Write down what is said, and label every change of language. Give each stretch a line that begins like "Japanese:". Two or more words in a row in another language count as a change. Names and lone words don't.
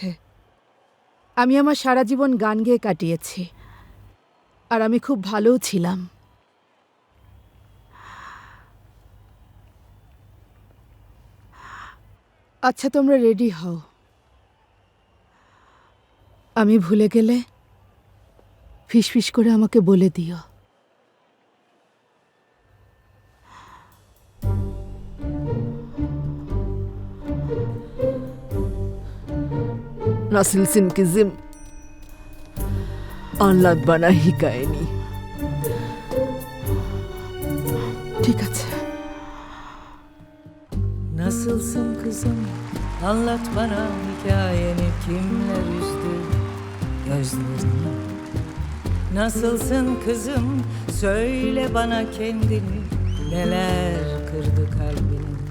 Bangla: আমি আমার সারা জীবন গান গেয়ে কাটিয়েছি, আর আমি খুব ভালোও ছিলাম। আচ্ছা, তোমরা রেডি হও। আমি ভুলে গেলে ফিসফিস করে আমাকে বলে দিও।
Turkish: Nasılsın kızım? Anlat bana hikayeni.
Bangla: ঠিক আছে।
Turkish: Nasılsın kızım? Anlat bana hikayeni, kimler üzdü gözlerini? Nasılsın kızım? Söyle bana kendini, neler kırdı kalbini?